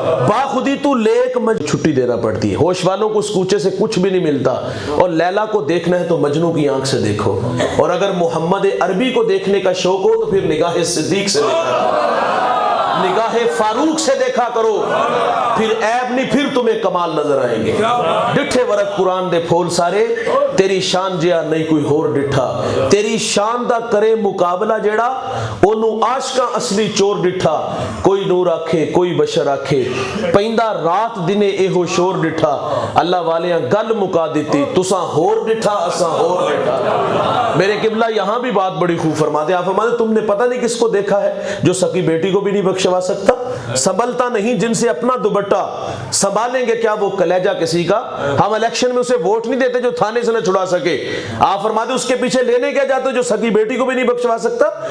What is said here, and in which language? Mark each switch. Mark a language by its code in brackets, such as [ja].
[ur] با خودی تو لیک چھٹی دینا پڑتی ہے, ہوش والوں کو اس کوچے سے کچھ بھی نہیں ملتا, اور لیلا کو دیکھنا ہے تو مجنو کی آنکھ سے دیکھو, اور اگر محمد عربی کو دیکھنے کا شوق ہو تو پھر نگاہ صدیق سے دیکھا, نگاہ فاروق سے دیکھا کرو, پھر عیب نہیں, پھر تمہیں کمال نظر آئیں گے. [pa] ڈٹھے ورق قرآن دے پھول سارے, تیری شان جیا نہیں کوئی ہور ڈٹھا, تیری شان دا کرے مقابلہ جیڑا اونوں عاشقاں اصلی چور ڈٹھا. کوئی نور آکھے کوئی بشر آکھے, پیندا رات دنے ایہو شور ڈٹھا, اللہ والیاں گل مکا دیتی, تساں ہور ڈٹھا اساں ہور ڈٹھا. [ur] میرے قبلہ یہاں بھی بات بڑی خوب فرماتے ہیں. آپ فرماتے تم نے پتہ نہیں کس کو دیکھا ہے جو سکی بیٹی کو بھی نہیں بخشوا سکتا, سنبھلتا نہیں جن سے اپنا دوپٹہ, سنبھالیں گے کیا وہ کلیجہ کسی کا. ہم الیکشن میں اسے ووٹ نہیں دیتے جو تھانے سے نہ چھڑا سکے. آپ فرماتے اس کے پیچھے لینے کیا جاتے جو سکی بیٹی کو بھی نہیں بخشوا سکتا.